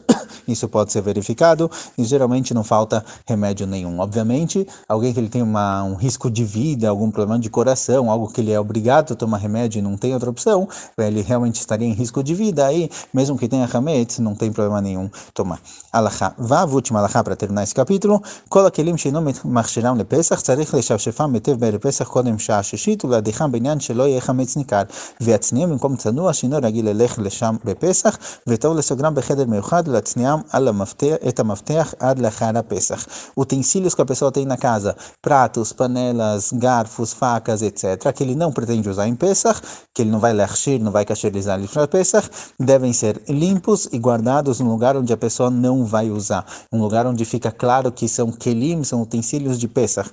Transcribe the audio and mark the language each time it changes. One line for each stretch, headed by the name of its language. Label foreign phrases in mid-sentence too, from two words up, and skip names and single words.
Portuguese: Isso pode ser verificado e geralmente não falta remédio nenhum. Obviamente, alguém que ele tem um risco de vida, algum problema de coração, algo que ele é obrigado a tomar remédio e não tem outra opção, ele realmente estaria em risco de vida, aí mesmo que tenha hametz, não tem problema nenhum tomar. Alachá. Vav, última alachá para terminar esse capítulo.
Hebrew: כל הכלים שאינו מכשירם לפסח צריך לשפשפם בפסח קודם שעה שישית ולהדיחם בעניין שלא יהיה חמץ ניכר ויצניעם במקום צנוע שאינו רגיל ללך לשם בפסח וטוב לסוגרם בחדר מיוחד ולהצניעם את המפתח עד לאחר הפסח.
Portuguese: Utensílios que a pessoa tem na casa, pratos, panelas, garfos, facas, etc., que ele não pretende usar em Pesach, que ele não vai lachir, não vai kasherizar para Pesach, devem ser limpos e guardados num lugar onde a pessoa não vai usar, um lugar onde fica claro que são kelim, são utensílios de Pesach.